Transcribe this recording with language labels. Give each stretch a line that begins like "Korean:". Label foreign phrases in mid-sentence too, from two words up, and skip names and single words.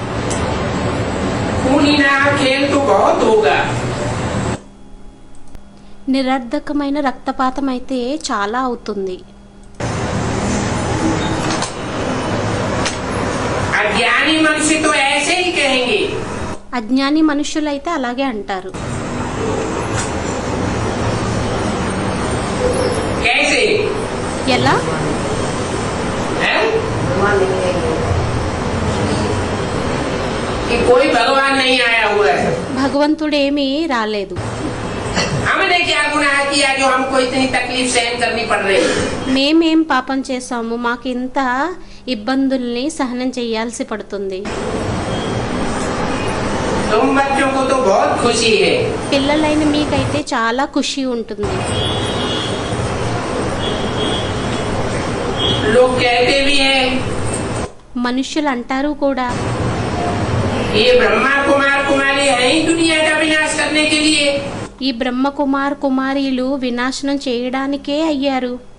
Hindi: खूनी नहा खेल तो बहुत होगा,
Telugu: నిరర్ధకమైన రక్తపాతం అయితే చాలా అవుతుంది.
Hindi: अज्ञानी मनुष्य तो ऐसे ही कहेंगे.
Telugu: అజ్ఞాని మనుషులైతే అలాగే అంటారు.
Hindi: कैसे?
Telugu: ఎలా?
Hindi: हैं? कि कोई भगवान नहीं आया हुआ है.
Telugu: భగవంతుడేమీ రాలేదు.
Hindi: हमने क्या गुनाह किया जो हमको इतनी तकलीफ सहन करनी पड़ रही?
Telugu: మేమేం పాపం చేశాము, మాకు ఇంత ఇబ్బందుల్ని సహనం చేయాల్సి పడుతుంది.
Hindi: तुम बच्चों को तो बहुत खुशी है.
Telugu: పిల్లలైన మీకైతే చాలా ఖుషి ఉంటుంది.
Hindi: लोग कहते भी हैं
Telugu: మనుషులు అంటారు కూడా,
Hindi: ये ब्रह्मा कुमार कुमारी है ही दुनिया का विनाश करने के लिए.
Telugu: ఈ బ్రహ్మ కుమార్ కుమారీలు వినాశనం చేయడానికే అయ్యారు.